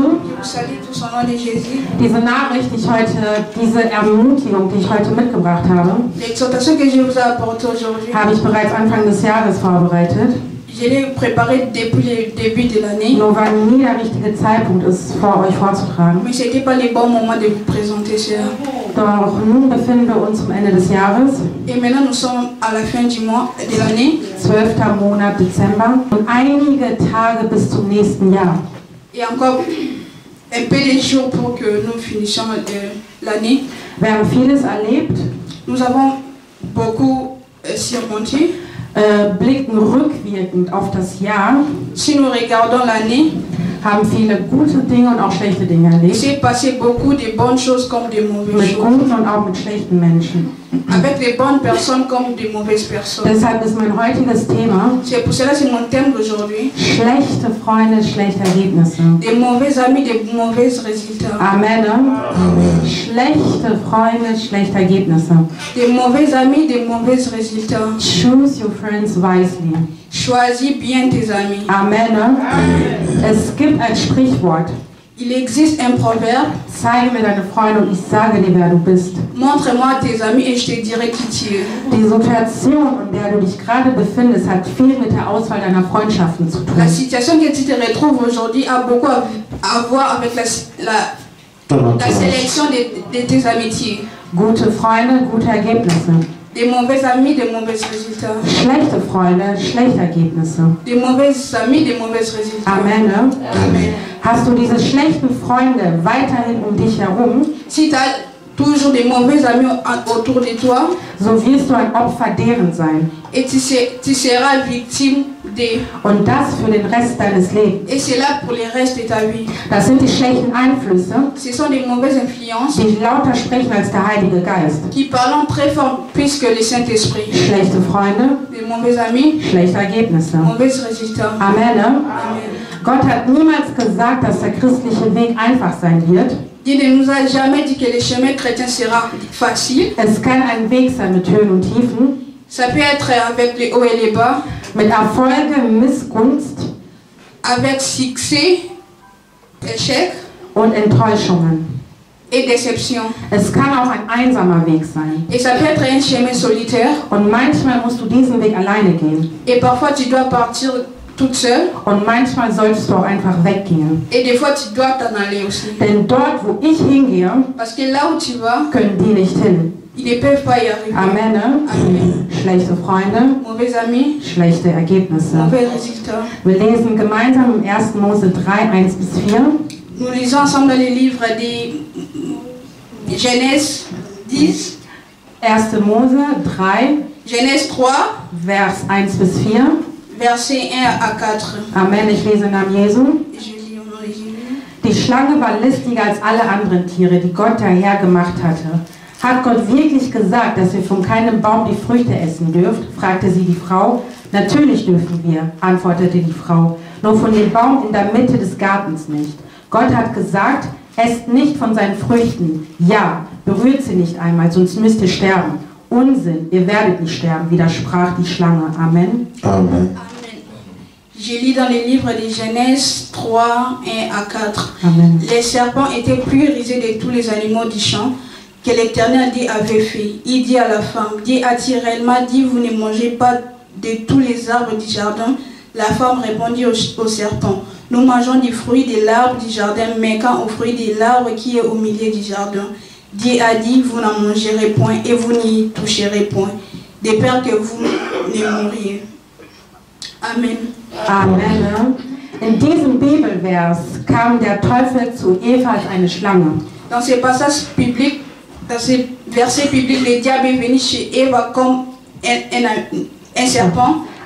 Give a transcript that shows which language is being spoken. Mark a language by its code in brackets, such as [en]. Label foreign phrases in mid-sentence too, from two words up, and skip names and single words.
[fr] Salut tous au nom de Jésus. [de] Diese Nachricht, diese Ermutigung, die ich heute mitgebracht habe, [fr] L'exhortation que je vous ai apportée aujourd'hui, [de] habe ich bereits Anfang des Jahres vorbereitet. [fr] je l'ai préparée depuis le début de l'année, [de] Nur weil nie der richtige Zeitpunkt ist, vor euch vorzutragen. [fr] mais ce n'était pas le bon moment de vous présenter cela. [de] Doch nun befinden wir uns am Ende des Jahres, [fr] Et maintenant nous sommes à la fin du mois de l'année [de] 12. Monat Dezember, und einige Tage bis zum nächsten Jahr. [fr] et encore un peu de jours pour que nous finissions l'année. [de] Wir haben vieles erlebt, [fr] Nous avons beaucoup surmonté. [de] blicken rückwirkend auf das Jahr, [fr] Si nous regardons l'année, [de] haben viele gute Dinge und auch schlechte Dinge [fr] il [de] erlebt. [fr] s'est passé beaucoup de bonnes choses comme de mauvaises [de] Mit [fr] choses. [de] guten und auch mit schlechten Menschen. [fr] Avec de bonnes personnes comme de mauvaises personnes. [de] Deshalb ist mein heutiges Thema [fr] C'est pour cela que c'est mon thème d'aujourd'hui. [de] schlechte Freunde, schlechte Ergebnisse. [fr] Des mauvais amis, des mauvais résultats. Amen. [de] Schlechte Freunde, schlechte Ergebnisse. [fr] Des mauvais amis, des mauvais résultats. [en] Choose your friends wisely. [fr] Choisis bien tes amis. [de] Amen. Es gibt ein Sprichwort. [fr] Il existe un proverbe. [de] Zeige mir deine Freunde und ich sage dir, wer du bist. [fr] Montre-moi tes amis et je te dirai qui tu es. [de] Die Situation, in der du dich gerade befindest, hat viel mit der Auswahl deiner Freundschaften zu [fr] La [de] tun. [fr] situation que tu te retrouves aujourd'hui a beaucoup à voir avec la sélection de tes amitiés. [de] Gute Freunde, gute Ergebnisse. [fr] Des mauvais amis, des mauvais résultats. [de] Schlechte Freunde, schlechte Ergebnisse. [fr] Des mauvais amis, des mauvais résultats. Amen. Amen. [de] Hast du diese schlechten Freunde weiterhin um dich herum, [fr] Si tu as toujours des mauvais amis autour de toi, [de] so wirst du ein Opfer deren sein. [fr] et tu seras victime de. [de] Und das für den Rest deines Lebens. [fr] Et c'est là pour le reste de ta vie. [de] Das sind die schlechten Einflüsse, [fr] Ce sont des mauvaises influences [de] die lauter sprechen als der Heilige Geist. [fr] qui parlent très fort plus que le Saint-Esprit. [de] Schlechte Freunde, [fr] Des mauvais amis, [de] schlechte Ergebnisse. [fr] mauvais résultats. Amen. Amen. [de] Gott hat niemals gesagt, dass der christliche Weg einfach sein wird. [fr] Dieu ne nous a jamais dit que le chemin chrétien sera facile. [de] Es kann ein Weg sein mit Höhen und Tiefen, [fr] Ça peut être avec les hauts et les bas, [de] mit Erfolge, Missgunst [fr] avec succès, échec [de] und Enttäuschungen. [fr] et déception. [de] Es kann auch ein einsamer Weg sein. [fr] Et ça peut être un chemin solitaire. [de] Und manchmal musst du diesen Weg alleine gehen. [fr] Et parfois tu dois partir toute seule. [de] Und manchmal solltest du auch einfach weggehen. [fr] Et des fois tu dois t'en aller aussi. [de] Denn dort, wo ich hingehe, [fr] Parce que là où tu vas, [de] können die nicht hin. [fr] ils ne peuvent pas y arriver. Amen. Amen. [de] Schlechte Freunde, [fr] Mauvais amis, [de] schlechte Ergebnisse. [fr] mauvais résultats. [de] Wir lesen gemeinsam im 1. Mose 3, 1 bis 4. [fr] Nous lisons ensemble dans les livres de Genèse 10, [de] 1. Mose 3, [fr] Genèse 3, [de] Vers 1 bis 4. [fr] versets 1 à 4. [de] Amen, ich lese im Namen Jesu. [fr] Je lis au nom de Jésus. [de] Die Schlange war listiger als alle anderen Tiere, die Gott der Herr gemacht hatte. Hat Gott wirklich gesagt, dass ihr von keinem Baum die Früchte essen dürft? Fragte sie die Frau. Natürlich dürfen wir, antwortete die Frau, nur von dem Baum in der Mitte des Gartens nicht. Gott hat gesagt, esst nicht von seinen Früchten. Ja, berührt sie nicht einmal, sonst müsst ihr sterben. Unsinn, ihr werdet nicht sterben, widersprach die Schlange. Amen. Amen. [fr] Je lis dans les livres de Genèse 3, 1 à 4. Amen. Les serpents étaient plus rusés de tous les animaux du champ que l'Éternel Dieu avait fait. Il dit à la femme, Dieu a-t-il réellement dit, vous ne mangez pas de tous les arbres du jardin? La femme répondit au serpent, nous mangeons du fruit de l'arbre du jardin, mais quand au fruit de l'arbre qui est au milieu du jardin, Dieu a dit, vous n'en mangerez point et vous n'y toucherez point, de peur que vous ne mouriez. Amen. Amen. [de] In diesem Bibelvers kam der Teufel zu Eva als eine Schlange. [fr] Dans ce passage biblique, dans ce verset biblique, le diable est venu chez Eva comme un serpent.